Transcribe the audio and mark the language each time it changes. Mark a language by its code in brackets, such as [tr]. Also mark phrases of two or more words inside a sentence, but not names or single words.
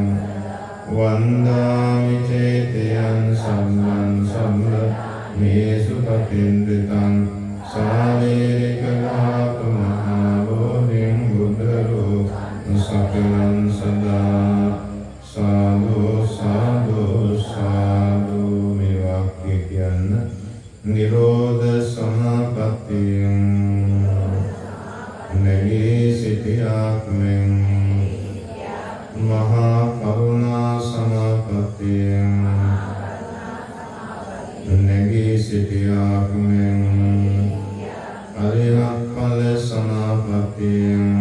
[pi] වන්දාමි චේතියං සම්බන් මේසු පතින්දිතං සාරේරික ධාතුමහෝ බුද්ධ රූපං සකලං සදා සාදු සාදු සාදු [si] මේ වාක්‍ය කියන්න නිරෝධ සමාපත්තියං නැගී සිටියාක් මෙන් මහා කරුණා සමාපත්තියං නැගී සිටියාක් මෙන් අරිහත් ඵල සමාපත්තියං